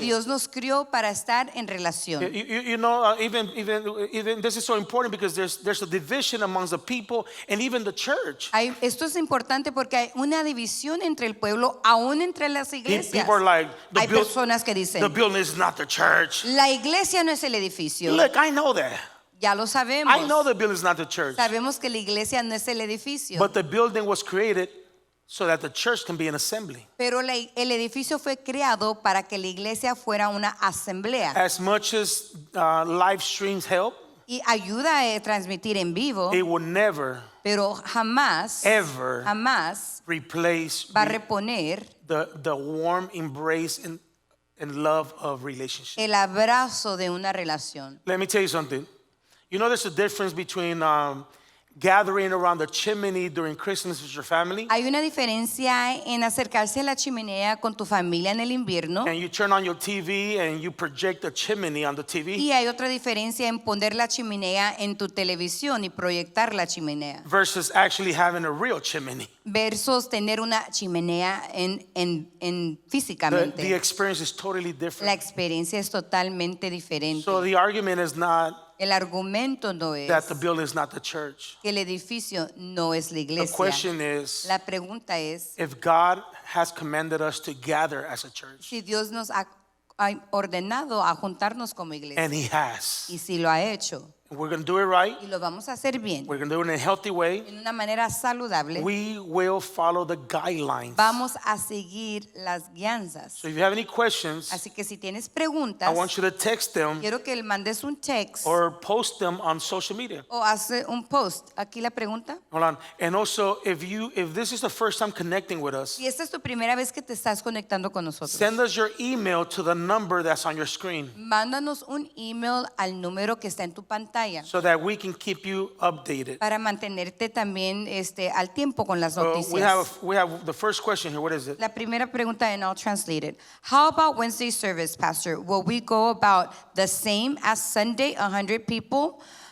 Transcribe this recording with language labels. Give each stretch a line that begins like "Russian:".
Spanish: Dios nos crió para estar en relación.
English: You know, even this is so important because there's a division amongst the people and even the church.
Spanish: Esto es importante porque hay una división entre el pueblo, aún entre las iglesias.
English: People are like,
Spanish: Hay personas que
English: the
Spanish: dicen,
English: building is not the church.
Spanish: la iglesia no es el edificio.
English: Look, I know that.
Spanish: Ya lo sabemos.
English: I know the building is not the church.
Spanish: Sabemos que la iglesia no es el edificio.
English: But the building was created so that the church can be an assembly.
Spanish: Pero el edificio fue creado para que la iglesia fuera una asamblea.
English: As much as live streams help,
Spanish: Y ayuda a transmitir en vivo,
English: it will never,
Spanish: pero jamás
English: ever replace
Spanish: va a reponer
English: the warm embrace and love of relationship.
Spanish: el abrazo de una relación.
English: Let me tell you something. You know there's a difference between gathering around the chimney during Christmas with your family,
Spanish: Hay una diferencia en acercarse a la chimenea con tu familia en el invierno
English: and you turn on your TV and you project the chimney on the TV,
Spanish: y hay otra diferencia en poner la chimenea en tu televisión y proyectar la chimenea
English: versus actually having a real chimney.
Spanish: versus tener una chimenea en físicamente.
English: The experience is totally
Spanish: La
English: different.
Spanish: experiencia es totalmente diferente.
English: So the argument is not
Spanish: El argumento no es
English: that the building is not the church.
Spanish: que el edificio no es la
English: The
Spanish: iglesia.
English: question is,
Spanish: La pregunta es
English: if God has commanded us to gather as a church,
Spanish: si Dios nos ha ordenado a juntarnos como iglesia.
English: and He has,
Spanish: Y si lo ha hecho
English: we're going to do it right,
Spanish: y lo vamos a hacer bien,
English: we're going to do it in a healthy way,
Spanish: en una manera saludable,
English: we will follow the guidelines.
Spanish: vamos a seguir las guianzas.
English: So if you have any questions,
Spanish: Así que si tienes
English: I
Spanish: preguntas,
English: want you to text them
Spanish: quiero que le mandes un text
English: or post them on social media.
Spanish: o hace un post. Aquí la pregunta.
English: Hold on. And also, if this is the first time connecting with us,
Spanish: Si esta es tu primera vez que te estás conectando con nosotros,
English: send us your email to the number that's on your screen
Spanish: mándanos un email al número que está en tu pantalla
English: so that we can keep you updated.
Spanish: para mantenerte también al tiempo con las
English: So
Spanish: noticias.
English: we have the first question here. What is it?
Spanish: La primera pregunta,
English: and I'll translate it. How about Wednesday service, Pastor? Will we go about the same as Sunday, 100 people?